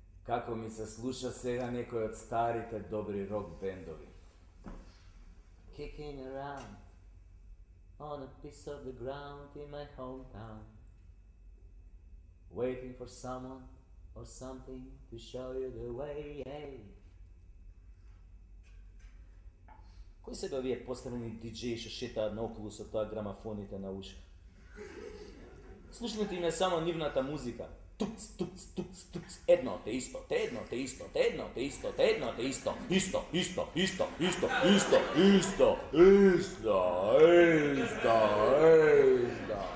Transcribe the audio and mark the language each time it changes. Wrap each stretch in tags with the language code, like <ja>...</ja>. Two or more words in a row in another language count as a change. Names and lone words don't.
<mk>Како ми се слуша сега некој од старите добри рок бендови.</mk> <en>Kicking around on a piece of the ground in my hometown, waiting for someone or something to show you the way.</en> <mk>Кои се бе овие поставени диджеи што шетаат наоколу со тоа грамафоните на ушка? Слушнете им е само нивната музика. Туц, туц, туц, туц, едно те исто, те едно те исто, те едно те исто, те едно те исто, исто, исто, исто, исто, исто, исто, исто, исто, исто.</mk>